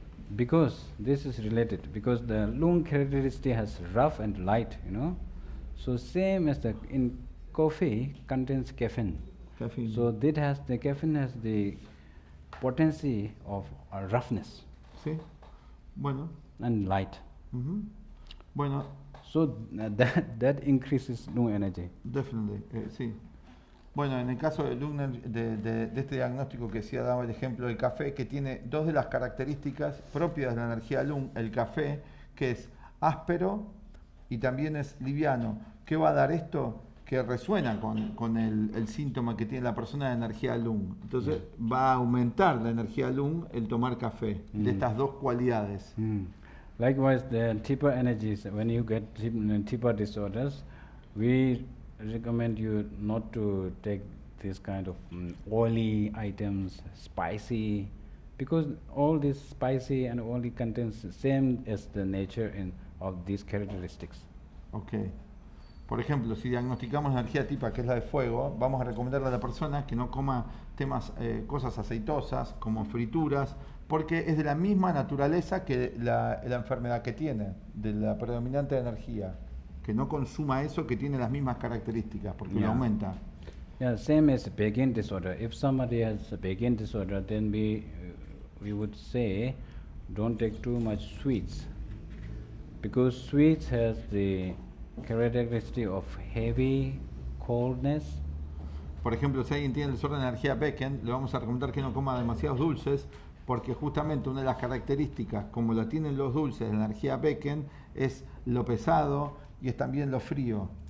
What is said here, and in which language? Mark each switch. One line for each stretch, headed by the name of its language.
English: Because this is related, because the lung characteristic has rough and light, you know. So same as in coffee contains caffeine. Caffeine. So the caffeine has the potency of roughness
Spanish: ¿Sí? Bueno.
English: and light.
Spanish: Ujú. Bueno,
English: So that increases lung energy. definitely, sí.
Spanish: Bueno, en el caso de este diagnóstico que sí ha dado el ejemplo del café, que tiene dos de las características propias de la energía lung, el café, que es áspero y también es liviano. ¿Qué va a dar esto? Que resuena con el síntoma que tiene la persona de energía lung. Entonces va a aumentar la energía lung el tomar café, de estas dos cualidades.
English: Likewise, the deeper energies, when you get deeper disorders, we recommend you not to take this kind of oily items, spicy, because all this spicy and oily contains the same as the nature of these characteristics. Ok.
Spanish: Por ejemplo, si diagnosticamos energía tipa, que es la de fuego, vamos a recomendarle a la persona que no coma cosas aceitosas, como frituras, porque es de la misma naturaleza que la enfermedad que tiene, de la predominante energía. Que no consuma eso que tiene las mismas características, porque lo
English: Yeah.
Spanish: aumenta.
English: Yeah, same as Becken disorder. If somebody has a Becken disorder, then we would say don't take too much sweets, because sweets has the characteristic of heavy coldness.
Spanish: Por ejemplo, si alguien tiene el desorden de energía Becken, le vamos a recomendar que no coma demasiados dulces, porque justamente una de las características, como la tienen los dulces de la energía Becken, es lo pesado y es también lo frío.